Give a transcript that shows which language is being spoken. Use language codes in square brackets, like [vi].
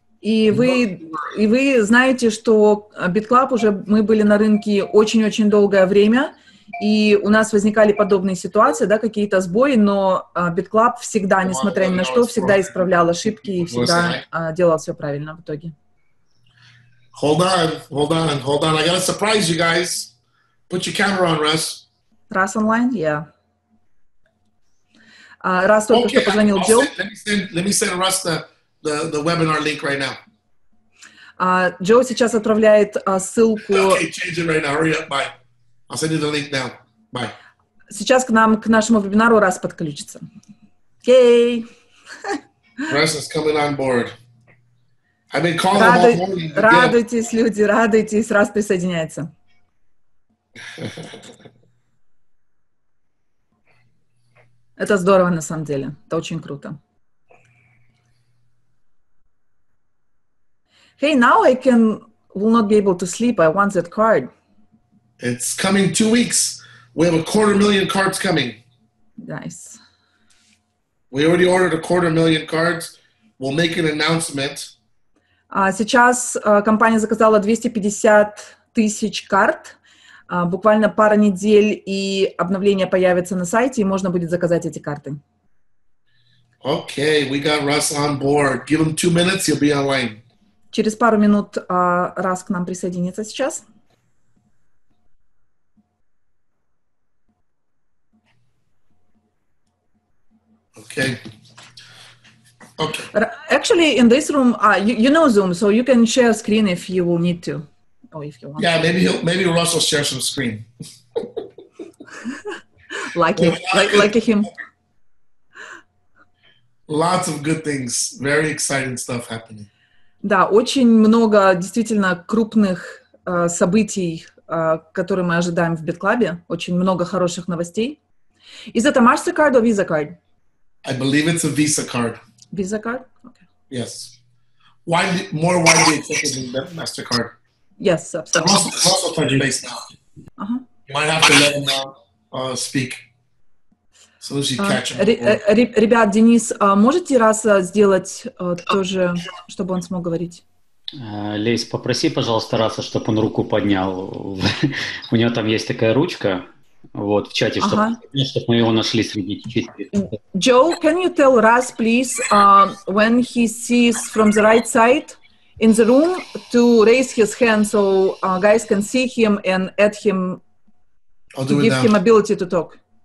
[ru] И вы знаете, что BitClub уже мы были на рынке очень-очень долгое время, и у нас возникали подобные ситуации, да, какие-то сбои, но BitClub всегда, несмотря ни на что, всегда исправлял ошибки и всегда делал все правильно в итоге. [en] Hold on. I gotta surprise you guys. Put your camera on, Russ. Russ online? Yeah. [ru] Russ только что позвонил Джо. [en] Let me send Russ the webinar link right now. [ru] Джо сейчас отправляет ссылку. [en] Okay, change it right now. Hurry up. Bye. I'll send you the link now. Bye. [ru] Сейчас к нашему вебинару Russ подключится. [en] Yay! Russ is coming on board. I've been calling them all morning. [ru] Радуйтесь, люди, радуйтесь, раз присоединяется. Это здорово, на самом деле. Это очень круто. [en] Hey, now I will not be able to sleep. I want that card. It's coming 2 weeks. We have 250,000 cards coming. Nice. We already ordered 250,000 cards. We'll make an announcement. [ru] Сейчас компания заказала 250 тысяч карт. Буквально пара недель, и обновление появится на сайте, и можно будет заказать эти карты. [en] Okay, we got Russ on board. Give him 2 minutes, he'll be online. [ru] Через пару минут Рас к нам присоединится сейчас. [en] Okay. Okay. Actually, in this room, you know Zoom, so you can share screen if you will need to, or if you want. Yeah, maybe Russ will share some screen. Lucky him. Lots of good things. Very exciting stuff happening. [ru] Да, очень много действительно крупных событий, которые мы ожидаем в BitClub. Очень много хороших новостей. [en] Is it a MasterCard or Visa card? I believe it's a Visa card. Visa card? Okay. Yes. More widely accepted than MasterCard. Yes, absolutely. Also touch base now. You might have to let him speak. So as you catch him. [ru] Ребят, Денис, можете раз сделать тоже, чтобы он смог говорить? Лесь, попроси, пожалуйста, Раса, чтобы он руку поднял. У него там есть такая ручка. Вот, в чате, чтобы мы его нашли среди 4. [en] Joe, can you tell Ras, please, when he sees from the right side in the room to raise his hand so guys can see him and add him, to give him ability to talk?